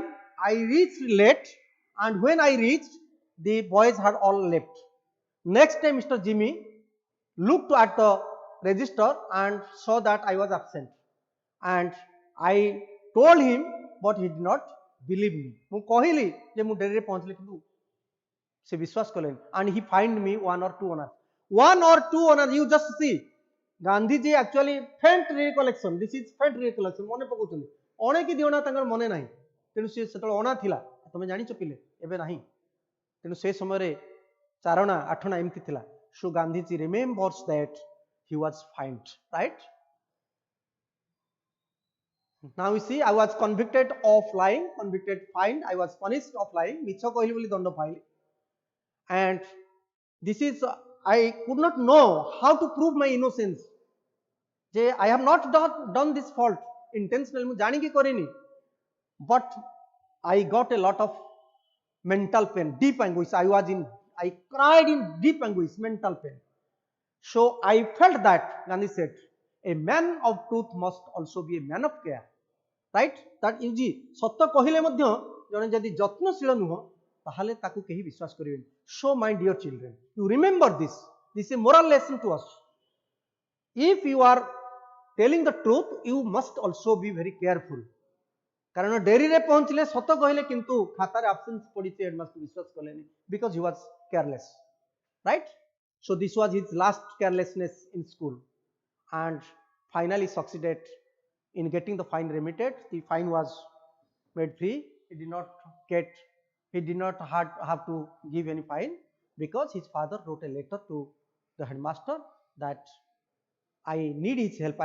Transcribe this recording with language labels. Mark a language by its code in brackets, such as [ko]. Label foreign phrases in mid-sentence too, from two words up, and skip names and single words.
[en] I reached late, and when I reached, the boys had all left. Next time, Mr. Jimmy looked at the register and saw that I was absent, and I told him, but he did not believe me. [or] ମୁଁ କହିଲି ଯେ ମୁଁ ଡେରିରେ ପହଞ୍ଚିଲି କିନ୍ତୁ ସେ ବିଶ୍ୱାସ କଲେନି, [en] and he fined me 1 or 2 honors. 1 or 2 honors, you just see. Gandhiji actually faint recollection. This is faint recollection. [or] ମନେ ପକାଉଛନ୍ତି ଅଣେ କି ଦିଅଣା ତାଙ୍କର ମନେ ନାହିଁ, ତେଣୁ ସେ ସେତେବେଳେ ଅଣା ଥିଲା, ତମେ ଜାଣିଛ ପିଲେ, ଏବେ ନାହିଁ, ତେଣୁ ସେ ସମୟରେ ଚାରଣା ଆଠଣା ଏମିତି ଥିଲା. [en] So Gandhiji remembers that he was fined, right? Now you see, I was convicted of lying, convicted, fined. I was punished of lying. [or] ମିଛ କହିଲି ବୋଲି ଦଣ୍ଡ ପାଇଲି. [en] And this is, I could not know how to prove my innocence. I have not done this fault intentionally. [or] ମୁଁ ଜାଣିକି କରିନି. [en] But I got a lot of mental pain, deep anguish. I cried in deep anguish, mental pain. So I felt that, Gandhi said, a man of truth must also be a man of care. Right? That is, [or] ସତ କହିଲେ ମଧ୍ୟ ଜଣେ ଯଦି ଯତ୍ନଶୀଳ ନୁହଁ ତାହେଲେ ତାକୁ କେହି ବିଶ୍ୱାସ କରିବେନି. [en] So my dear children, you remember this. This is a moral lesson to us. If you are telling the truth, you must also be very careful. [or] କାରଣ ଡେରିରେ ପହଞ୍ଚିଲେ ସତ କହିଲେ କିନ୍ତୁ ଖାତାରେ ଆବସେନ୍ସ ପଡିଛି ହେଡମାଷ୍ଟର ବିଶ୍ୱାସ କଲେନି, [en] because he was careless, right? So this was his last carelessness in school, and finally succeeded in getting the fine remitted. The fine was made free. He did not have to give any fine, because his father wrote a letter to the headmaster that I need his help.